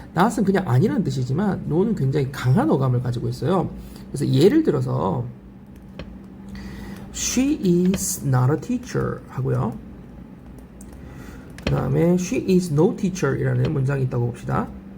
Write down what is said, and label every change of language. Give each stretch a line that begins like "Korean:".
Korean: not은 그냥 아니라는 뜻이지만 no는 굉장히 강한 어감을 가지고 있어요. 그래서 예를 들어서
English: She is not a teacher
Korean: 하고요. 그 다음에
English: She is no teacher
Korean: 이라는 문장이 있다고 봅시다.